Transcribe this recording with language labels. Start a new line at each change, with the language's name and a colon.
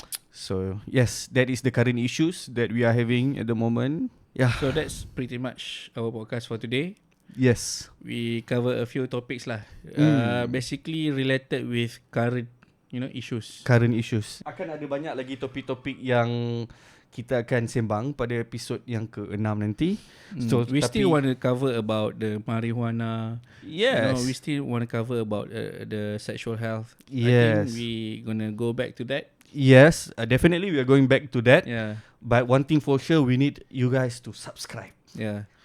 English: So yes, that is the current issues that we are having at the moment. Yeah. So that's pretty much our podcast for today. Yes. We cover a few topics lah. Basically related with current, you know, issues. Current issues.
Malay: Akan ada banyak lagi topik-topik yang kita akan sembang pada episod yang ke-6 nanti.
English: So we still want to cover about the marijuana. Yes. You know, we still want to cover about the sexual health. I Yes. think we gonna go back to that. Yes, definitely we are going back to that. Yeah. But one thing for sure, we need you guys to subscribe, Yeah.